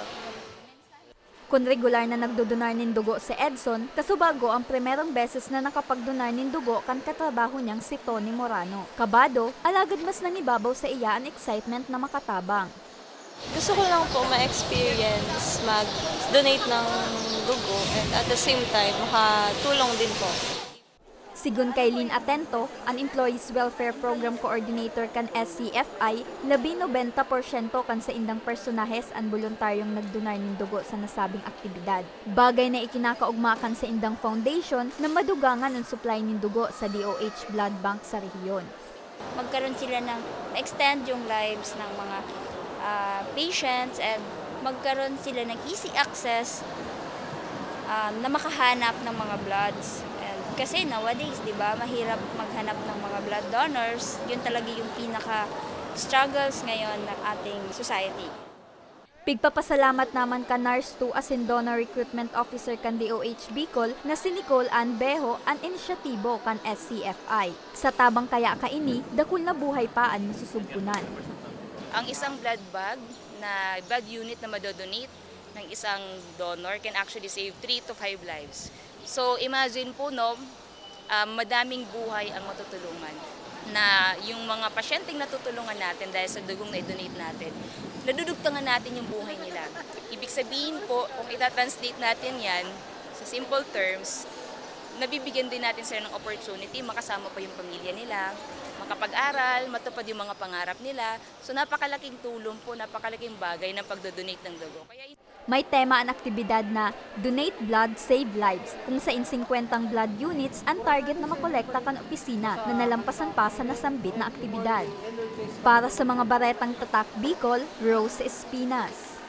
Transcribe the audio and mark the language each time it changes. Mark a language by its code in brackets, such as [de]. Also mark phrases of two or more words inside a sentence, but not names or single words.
[bik] Kung regular na nagdudunar nin dugo si Edson, kasubago ang primerong beses na nakapagdunar nin dugo kan katrabaho niyang si Tony Morano. Kabado, alagad mas nangibabaw sa iya ang excitement na makatabang. [tl] Gusto ko lang po ma-experience mag-donate ng dugo [en] and at the same time [tl] makatulong din po. [bik] Sigun kay Lynn Atento, ang Employees Welfare Program Coordinator kan SCFI, 90% kan sa indang personahes ang voluntaryong nagdonar ng dugo sa nasabing aktibidad. Bagay na ikinakaugmakan sa indang foundation na madugangan ang supply ng dugo sa DOH Blood Bank sa rehiyon. [tl] Magkaroon sila ng extend yung lives ng mga patients and magkaroon sila ng [en] easy access [tl] na makahanap ng mga bloods. And kasi nowadays, di ba, mahirap maghanap ng mga [en] blood donors. [tl] Yun talaga yung pinaka-struggles ngayon ng ating society. [bik] Pigpapasalamat naman ka Nurse 2 as in Donor Recruitment Officer kan DOH Bicol na si Nicole Ann Bejo ang inisyatibo kan SCFI. Sa tabang kaya kaini, dakul na buhay pa ang susugpunan. [tl] Ang isang [en] blood bag na blood unit [tl] na madodonate ng isang [en] donor can actually save 3 to 5 lives. [tl] So imagine po no, madaming buhay ang matutulungan na yung mga pasyenteng natutulungan natin dahil sa dugong na i-donate natin, nadudugtangan natin yung buhay nila. Ibig sabihin po, kung itatranslate natin yan sa [en] simple terms, [tl] nabibigyan din natin sila ng opportunity, makasama pa yung pamilya nila, makapag-aral, matupad yung mga pangarap nila. So napakalaking tulong po, napakalaking bagay ng pagdodonate ng dugo. [bik] May tema ang aktibidad na Donate Blood, Save Lives, kung sa 50 blood units ang target na makolekta kan opisina na nalampasan pa sa nasambit na aktibidad. Para sa mga baretang tatak Bicol, Rose Espinas.